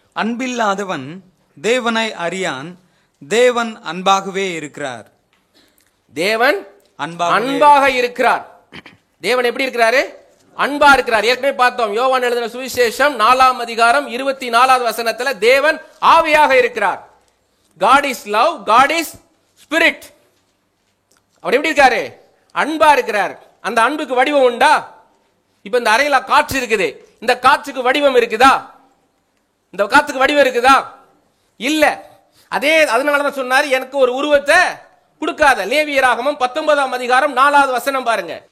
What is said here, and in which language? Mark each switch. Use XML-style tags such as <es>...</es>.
<ta>அன்பில்லாதவன் தேவனை அறியான், தேவன் அன்பாகவே இருக்கிறார். தேவன் அன்பாக இருக்கிறார். தேவன் எப்படி இருக்கிறாரு, அன்பா இருக்கிறார். ஏற்கனவே பார்த்தோம், யோவான் எழுதின சுவிசேஷம் 4:24 தேவன் ஆவியாக இருக்கிறார்.</ta> <en>God is love, God is spirit.</en> <ta>அவர் எப்படி இருக்காரு, அன்பா இருக்கிறார். அந்த அன்புக்கு வடிவம் உண்டா? இப்ப இந்த அறையில காற்று இருக்குது, இந்த காற்றுக்கு வடிவம் இருக்குதா? இந்த காற்றுக்கு வடிவம் இருக்குதா? இல்ல. அதனாலதான் சொன்னாரு, எனக்கு ஒரு உருவத்தை கொடுக்காத. லேவியராகமம் 19:4 பாருங்க.</ta>